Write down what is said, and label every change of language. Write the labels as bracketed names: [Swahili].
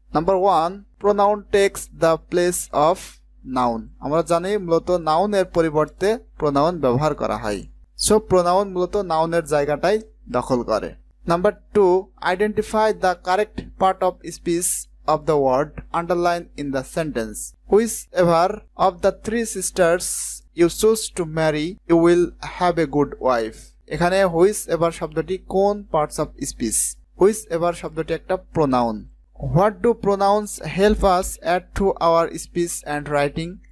[English] Number 1, pronoun takes the place of noun. [Bangla] আমরা জানি মূলত নাউনের পরিবর্তে প্রোনাউন ব্যবহার করা হয়। সো প্রোনাউন মূলত নাউনের জায়গাটাই দখল করে। [English] Number 2, identify the correct part of speech of the word underlined in the sentence. Whichever of the 3 sisters you choose to marry, you will have a good wife. [Bangla] এখানে whichever শব্দটি কোন parts of speech, whichever শব্দটি একটা pronoun. [English] What do pronouns help us add to our speech and writing?